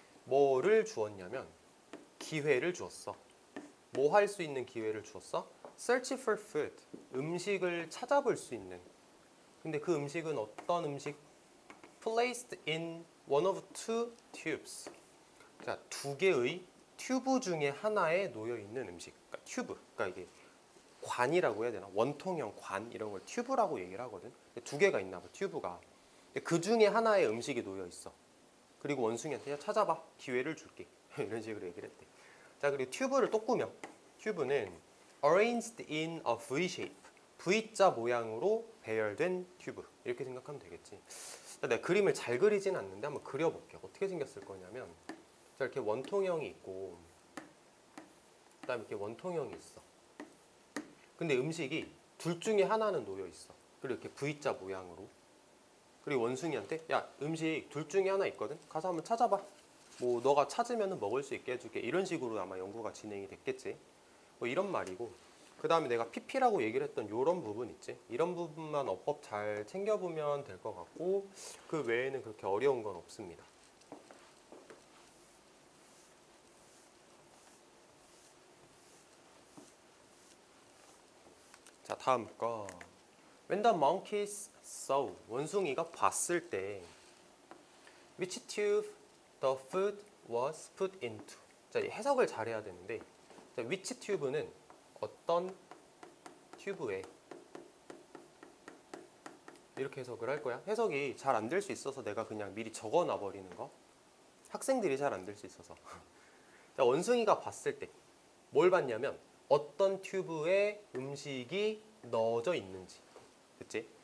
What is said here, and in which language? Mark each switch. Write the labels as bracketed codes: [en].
[ko] 뭐를 주었냐면 기회를 주었어. 뭐 할 수 있는 기회를 주었어? [en] Search for food. [ko] 음식을 찾아볼 수 있는. 근데 그 음식은 어떤 음식? [en] Placed in one of two tubes. [ko] 자, 두 개의 튜브 중에 하나에 놓여 있는 음식. 그러니까 튜브. 그러니까 이게 관이라고 해야 되나? 원통형 관 이런 걸 튜브라고 얘기를 하거든. 두 개가 있나 봐, 튜브가. 그 중에 하나에 음식이 놓여 있어. 그리고 원숭이한테 야, 찾아봐. 기회를 줄게. 이런 식으로 얘기를 했대. 자, 그리고 튜브를 또 꾸며. 튜브는 [en] arranged in a V shape. [ko] V자 모양으로 배열된 튜브. 이렇게 생각하면 되겠지. 내가 그림을 잘 그리진 않는데 한번 그려볼게요. 어떻게 생겼을 거냐면 자, 이렇게 원통형이 있고 그 다음에 이렇게 원통형이 있어. 근데 음식이 둘 중에 하나는 놓여 있어. 그리고 이렇게 V자 모양으로. 그리고 원숭이한테 야, 음식 둘 중에 하나 있거든. 가서 한번 찾아봐. 뭐 너가 찾으면 먹을 수 있게 해줄게. 이런 식으로 아마 연구가 진행이 됐겠지. 뭐 이런 말이고, 그 다음에 내가 PP라고 얘기를 했던 이런 부분 있지. 이런 부분만 어법 잘 챙겨보면 될 것 같고 그 외에는 그렇게 어려운 건 없습니다. 자, 다음 거. [en] When the monkeys saw, [ko] 원숭이가 봤을 때 [en] which tube the food was put into. [ko] 자, 해석을 잘해야 되는데 자, [en] which tube [ko] 는 어떤 튜브에 이렇게 해석을 할 거야. 해석이 잘 안 될 수 있어서 내가 그냥 미리 적어놔 버리는 거. 학생들이 잘 안 될 수 있어서. 자, 원숭이가 봤을 때 뭘 봤냐면 어떤 튜브에 음식이 넣어져 있는지. 그치?